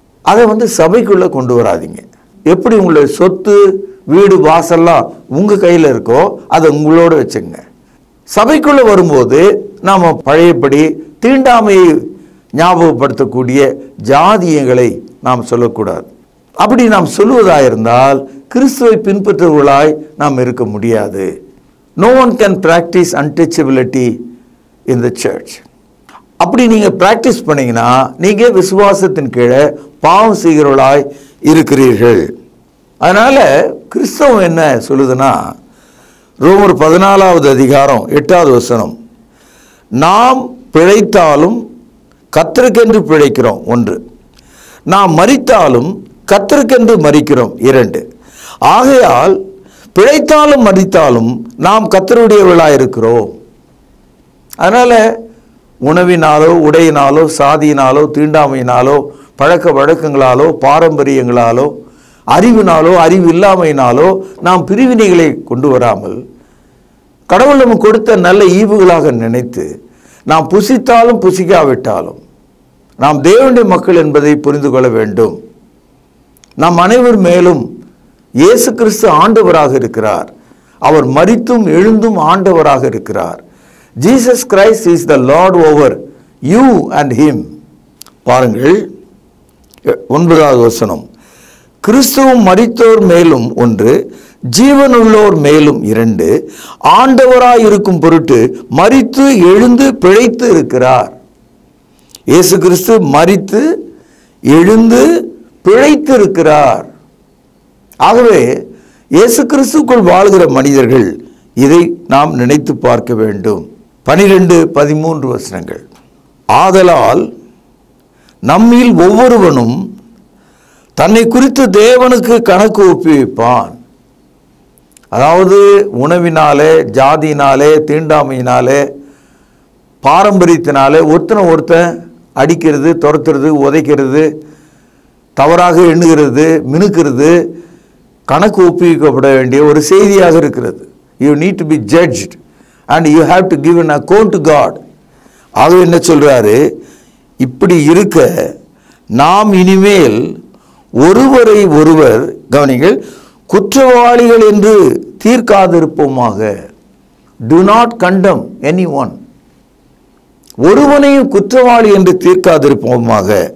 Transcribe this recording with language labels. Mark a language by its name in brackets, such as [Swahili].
[Tamil] அதை சபைக்குள்ளே கொண்டு வராதிங்க. எப்படி உங்களுடைய சொத்து வீடு வாசல்லாம் உங்கள் கையில் இருக்கோ அதை உங்களோட வச்சுங்க. சபைக்குள்ளே வரும்போது நாம் பழையபடி தீண்டாமையை ஞாபகப்படுத்தக்கூடிய ஜாதியங்களை நாம் சொல்லக்கூடாது. அப்படி நாம் சொல்லுவதாக இருந்தால் கிறிஸ்துவை பின்பற்றுவர்களாய் நாம் இருக்க முடியாது. [English] No one can practice untouchability in the church. [Tamil] அப்படி நீங்கள் ப்ராக்டிஸ் பண்ணீங்கன்னா நீங்கள் விசுவாசத்தின் கீழே பாவம் செய்கிறவர்களாய் இருக்கிறீர்கள். அதனால் கிறிஸ்தவம் என்ன சொல்லுதுன்னா, ரோமர் 14:8 நாம் பிழைத்தாலும் கர்த்தருக்கென்று பிழைக்கிறோம் 1, நாம் மரித்தாலும் கர்த்தருக்கென்று மரிக்கிறோம் 2. ஆகையால் பிழைத்தாலும் மரித்தாலும் நாம் கர்த்தருடையவர்களாக இருக்கிறோம். அதனால் உணவினாலோ உடையினாலோ சாதியினாலோ தீண்டாமையினாலோ பழக்க வழக்கங்களாலோ பாரம்பரியங்களாலோ அறிவினாலோ அறிவு இல்லாமையினாலோ நாம் பிரிவினைகளை கொண்டு வராமல் கடவுள் நமக்கு கொடுத்த நல்ல ஈவுகளாக நினைத்து நாம் புசித்தாலும் புசிக்காவிட்டாலும் நாம் தேவனுடைய மக்கள் என்பதை புரிந்து கொள்ள வேண்டும். நாம் அனைவர் மேலும் இயேசு கிறிஸ்து ஆண்டவராக இருக்கிறார். அவர் மரித்தும் எழுந்தும் ஆண்டவராக இருக்கிறார். [English] Jesus Christ is the Lord over you and him. [Tamil] பாருங்கள் 9 கிறிஸ்துவும் மரித்தோர் மேலும் 1, ஜீவனுள்ளோர் மேலும் 2, ஆண்டவராய் இருக்கும் பொருட்டு மரித்து எழுந்து பிழைத்து இருக்கிறார். இயேசு கிறிஸ்து மரித்து எழுந்து பிழைத்து இருக்கிறார். ஆகவே இயேசு கிறிஸ்துக்குள் வாழ்கிற மனிதர்கள் இதை நாம் நினைத்து பார்க்க வேண்டும். 12-13 ஆதலால் நம்மில் ஒவ்வொருவனும் தன்னை குறித்து தேவனுக்கு கணக்கு ஒப்புவிப்பான். அதாவது உணவினாலே ஜாதியினாலே தீண்டாமையினாலே பாரம்பரியத்தினாலே ஒருத்தன் அடிக்கிறது துரத்துறது உதைக்கிறது தவறாக எண்ணுகிறது மினுக்கிறது கணக்கு ஒப்புவிக்கப்பட வேண்டிய ஒரு செய்தியாக இருக்கிறது. [English] You need to be judged and you have to give an account to God. [Tamil] ஆகவே என்ன சொல்றாரு, இப்படி இருக்க நாம் இனிமேல் ஒருவரை ஒருவர் கவனிங்கள் குற்றவாளிகள் என்று தீர்க்காதிருப்போமாக. [English] Do not condemn anyone. [Tamil] ஒருவனையும் குற்றவாளி என்று தீர்க்காதிருப்போமாக.